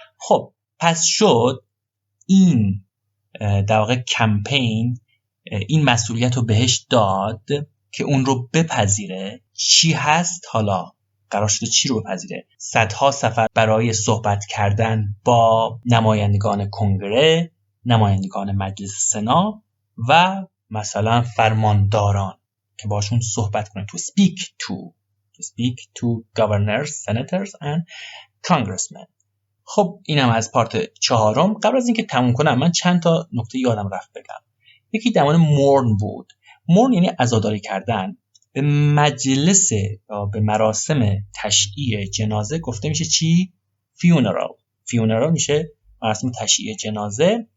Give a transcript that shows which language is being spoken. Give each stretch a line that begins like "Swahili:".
Persian: خب پس شد این در واقع کمپین این مسئولیت رو بهش داد که اون رو بپذیره. چی هست حالا؟ قرار شده چی رو بپذیره؟ صدها سفر برای صحبت کردن با نمایندگان کنگره، نمایندگان مجلس سنا و مثلا فرمانداران که باشون صحبت کنه.
English: to speak to governors, senators and congressmen.
Persian: خب اینم از پارت 4. قبل از اینکه تموم کنم من چند تا نکته یادم رفت بگم. یکی در مورد مورن بود. مورن یعنی عزاداری کردن. به مجلس یا به مراسم تشییع جنازه گفته میشه چی؟ فیونرال میشه مراسم تشییع جنازه.